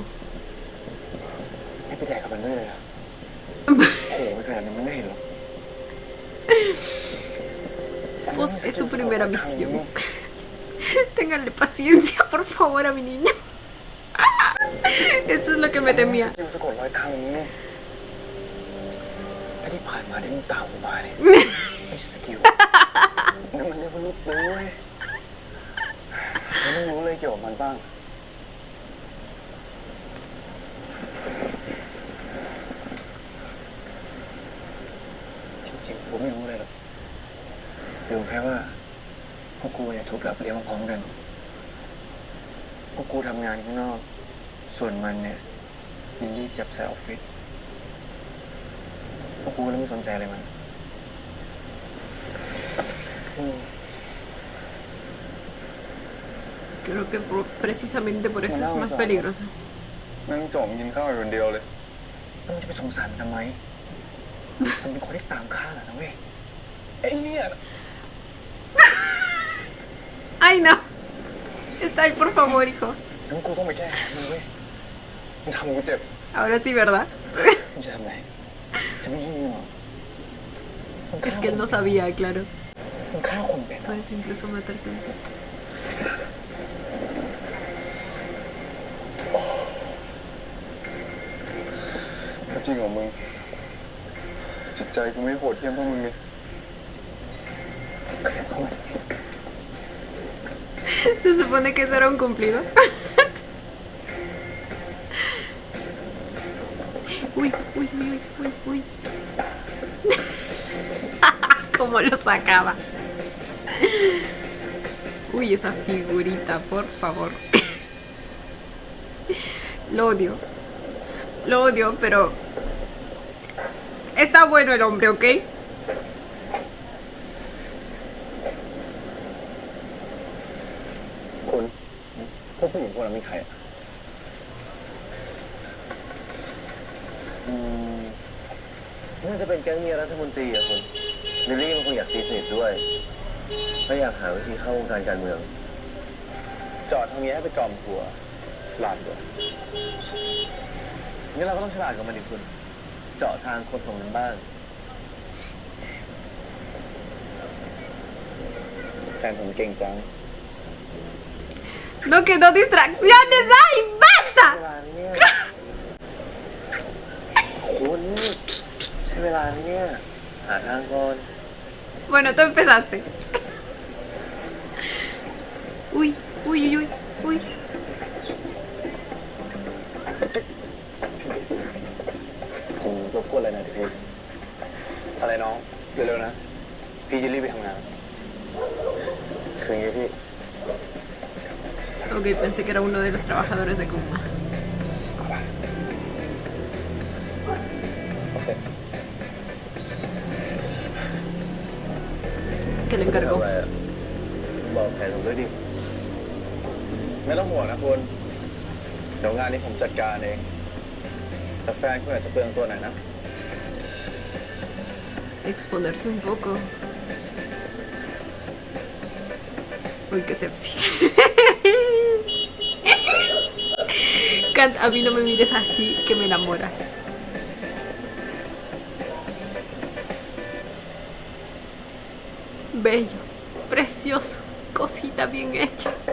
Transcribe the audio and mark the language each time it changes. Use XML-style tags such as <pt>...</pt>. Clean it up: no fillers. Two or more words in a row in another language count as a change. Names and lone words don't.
<th>ไม่ไปแดกกับมันด้วยเลยอะโอ้โหขนาดนั้นมันไม่เห็นหรอก</th> <es>Pues es su primera misión. Ténganle paciencia, por favor, a mi niño. Eso es lo que me temía.</es> <th>ยังสะกดรอยทางนี้ถ้าที่ผ่านมาที่มึงตามกูมาเนี่ยไม่ใช่สกิลนั่นมันเรียกว่าลูกปืนเว้ย ไม่รู้เลยเกี่ยวกับมันบ้างจริงๆผมไม่รู้เลยหรอกรู้แค่ว่าพวกกูเนี่ยถูกรับเลี้ยงมาพร้อมกันพวกกูทำงานข้างนอก ส่วนมันเนี่ยลิลลี่จับใส่ออฟฟิศ พวกกูเลยไม่สนใจอะไรมัน</th> <es>Creo que precisamente por eso es más peligroso.</es> <th>นั่งจมกินข้าวอยู่คนเดียวเลย แล้วมึงจะไปสงสารมันทำไม มันเป็นคนที่ตามฆ่านะเว้ย ไอ้เนี่ย</th> <es>Ay, no. Está ahí, por favor, hijo.</es> <th>งั้นกูต้องไปแก้แค้นมันเว้ยมันทำกูเจ็บ</th> <es>Ahora sí, ¿verdad?</es> <th>มึงจะทำไงจะไม่ยิงมึงเหรอมัน</th> <es>Es que él no sabía, claro.</es> <th>มันฆ่าคนเป็น</th> <es>Puedes incluso matar gente.</es> <th>จริงเหรอมึง จิตใจกูไม่โหดเหี้ยมเท่ามึงเลย</th> <es>Se supone que eso era un cumplido. Uy, uy, uy, uy, uy. Cómo lo sacaba. Uy, esa figurita, por favor. Lo odio. Lo odio, pero está bueno el hombre, ¿ok?</es> <th>คุณพวกผู้หญิงพวกนั้นมีใครอ่ะน่าจะเป็นแก๊งเมียรัฐมนตรี อะคุณลิลลี่มันคงอยากตีสนิทด้วยไม่อยากหาวิธีเข้าวงการการเมือง จอดทางนี้ให้ไปกล่อมหัวฉลาดกว่างั้นเราก็ต้องฉลาดกว่ามันดิคุณ เจาะทางคนของมันบ้าง แฟนผมเก่งจัง</th> <es>No quedó distracciones. ¡Ay, basta!</es> <th>เวลานี้เนี่ยคุณใช้เวลานี้เนี่ยหาทางก่อน</th> <es>Bueno, tú empezaste. Uy, uy, uy, uy, uy.</es> <th>ผมรบกวนอะไรหน่อยดิพี่อะไรน้องเร็วๆนะ พี่จะรีบไปทำงาน คืออย่างงี้พี่</th> <es>Ok, pensé que era uno de los trabajadores de Kuma.</es> <th>โอเค</th> <es>Que le encargó.</es> <th>อะไรอะบอกแผนผมด้วยดิ ไม่ต้องห่วงนะคุณเดี๋ยวงานนี้ผมจัดการเอง แต่แฟนคุณอาจจะเปลืองตัวหน่อยนะ</th> <es>Exponerse un poco. Uy, qué sepsi. Kat, a mí no me mires así, que me enamoras. Bello, precioso, cosita bien hecha.</es>